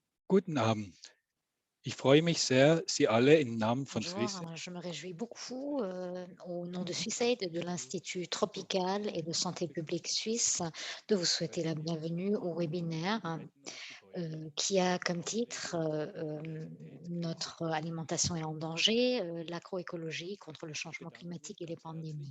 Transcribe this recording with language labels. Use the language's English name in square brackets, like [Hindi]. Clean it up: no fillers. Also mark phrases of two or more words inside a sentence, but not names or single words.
[German] Guten Abend. Ich freue mich sehr, Sie alle im Namen von [French] Bonjour, Swiss. je me réjouis beaucoup au nom de Swissaid, de l'Institut tropical et de santé publique suisse, de vous souhaiter la bienvenue au webinaire qui a comme titre Notre alimentation est en danger, l'agroécologie contre le changement climatique et les pandémies.